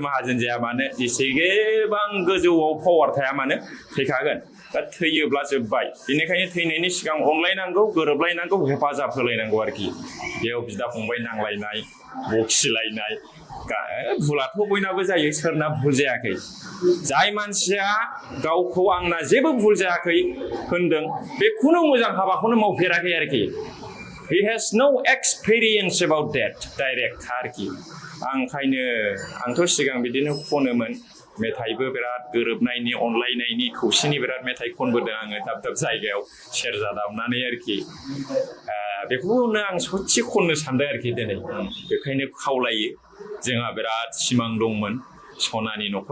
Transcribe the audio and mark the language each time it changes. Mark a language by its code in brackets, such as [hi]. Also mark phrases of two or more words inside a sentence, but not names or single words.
[brx] माहाजोन जाया मानो जेसेबां गोजौआव पावार थाया मानो थैखागोन दा थैयोब्ला जोब्बाय बेनिखायनो थैनायनि सिगां अनलायनांगौ गोरोबलायनांगौ हेफाजाब होलायनांगौ आरोखि बेयाव बिदा फंबाय नांलायनाय बखिलायनाय भुलाथ' बयनाबो जायो सोरना भुल जायाखै जाय मानसिया गावखौ आंना जेबो भुल जायाखै होनदों बे खुनु मोजां हाबाखौनो मावफेराखै आरोखि [en] he has no experience about that direct [brx] आरोखि आंथ' सिगां बिदिनो खनोमोन मेथाइबो बिराद गोरोबनायनि अनलायनायनि खौसेनि बिराद मेथाइ खनबोदों आङो दाब दाब जायगायाव सेरजा दामनानै आरोखि बेखौनो आं सच्चि खननो सानदों आरोखि दिनै बेखायनो खावलायो जोंहा बिराद सिमां दंमोन सनानि न'खर